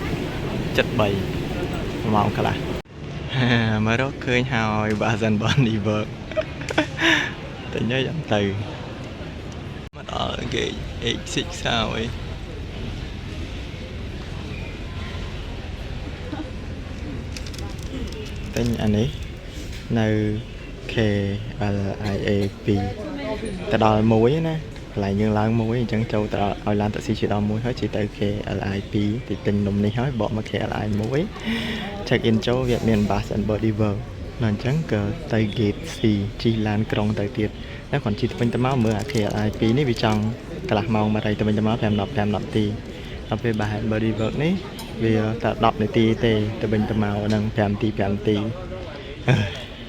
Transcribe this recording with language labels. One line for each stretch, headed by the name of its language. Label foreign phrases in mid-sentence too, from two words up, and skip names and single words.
Khmer: 7:03 ម៉ោងកន្លះមករកឃើញហើយ Bath and Body Works ទិញឲ្យទៅមកដល់គេ H6 ហើយទិញអានេះនៅ KLIA 2ទៅដល់1ណាកន្លែងយើងឡើង1អញ្ចឹងចូលទៅឲ្យឡានតាក់ស៊ីជិះដល់1ហើយជិះទៅ KLI 2ទីទិញនំនេះហើយបកមក KLI 1
English: check in
Khmer: ចូលវាមាន Bath and Body Works ដល់អញ្ចឹងក៏ទៅ Gate C ជិះឡានក្រុងទៅទៀតតែគាត់ជិះទៅវិញទៅមកមើលអា KLI 2នេះវាចង់កន្លះម៉ោងមកទៅវិញទៅមក5 នាទីដល់ពេល Bath and Body Works នេះវាតែ10នាទីទេទៅវិញទៅមកហ្នឹង5 នាទី